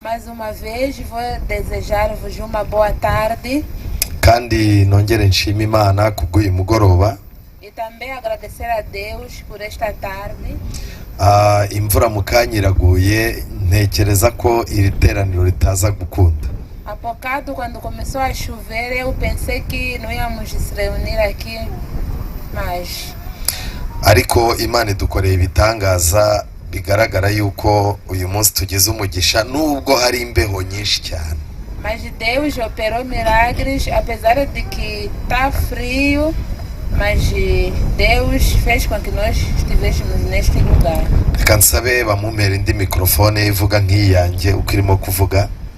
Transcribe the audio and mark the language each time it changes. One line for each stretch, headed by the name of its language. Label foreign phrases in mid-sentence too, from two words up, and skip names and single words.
Portuguese: Mais uma vez vou desejar-vos uma boa tarde.
Kinyarwanda: Kandi nongere nshima Imana kubw'uyu mugoroba.
Portuguese: E também agradecer a Deus por esta tarde.
Kinyarwanda: Imvura mukanya iraguye, ntekereza ko iri teraniro ritaza gukunda.
Portuguese: Há bocado, quando começou a chover, eu pensei que não íamos se reunir aqui, mas
Kinyarwanda: Ariko Imana idukoreye ibitangaza bigaragara yuko uyu munsi tugize umugisha nubwo hari imbeho nyinshi cyane.
Portuguese: Mas Deus operou milagres, apesar de que está frio, mas Deus fez com que nós estivéssemos neste lugar.
Kinyarwanda: Reka nsabe bamumpera indi mikrofone ivuga nk'iyanjye uko irimo kuvuga.